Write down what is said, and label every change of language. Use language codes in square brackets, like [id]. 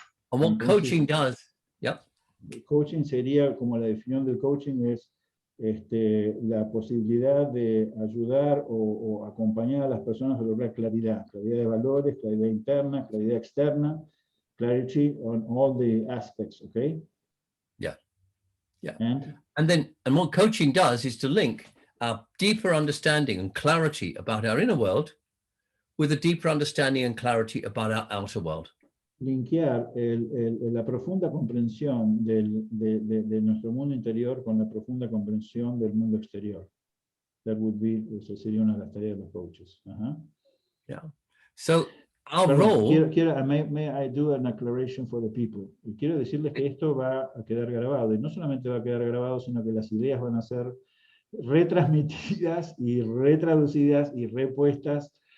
[en] And what coaching does, yep. [es] El coaching sería, como la definición del coaching es la posibilidad de ayudar o acompañar a las personas a lograr claridad de valores, claridad interna, claridad externa, [en] clarity on all the aspects, okay? Yeah. And what coaching does is to link our deeper understanding and clarity about our inner world with a deeper understanding and clarity about our outer world. [es] Linkear la profunda comprensión de nuestro mundo interior con la profunda comprensión del mundo exterior. [en] That would be, [es] eso sería una de las tareas de los coaches. [en] Yeah. So our role. May I do an acceleration for the people? [es] Y quiero decirles que esto va a quedar grabado, y no solamente va a quedar grabado, sino que las ideas van a ser retransmitidas y retraducidas y repuestas